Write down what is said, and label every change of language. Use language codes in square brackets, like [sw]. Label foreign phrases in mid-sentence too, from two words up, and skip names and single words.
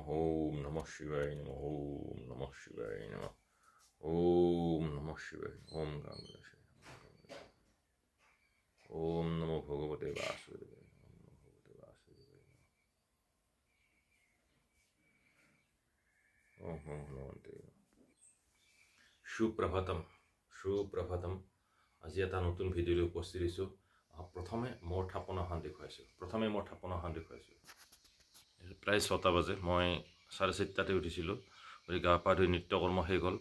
[sa] ॐ नमः शिवाय नमः। ॐ नमः शिवाय नमः. ॐ नमः शिवाय। ॐ गम्ला शिवाय. ॐ नमो भगवते वासुदेवाय। ॐ नमो भगवते वासुदेवाय. ॐ नमो [as] সুপ্ৰভাতম সুপ্ৰভাতম আজি এটা নতুন ভিডিঅ'লৈ উপস্থিত হৈছোঁ। প্ৰথমে মোৰ থাপনাখন দেখুৱাইছোঁ প্ৰায় 6টা বাজে। মই 4:30 উঠিছিলোঁ। গা পা ধুই নিত্যকৰ্ম শেষ হ'ল।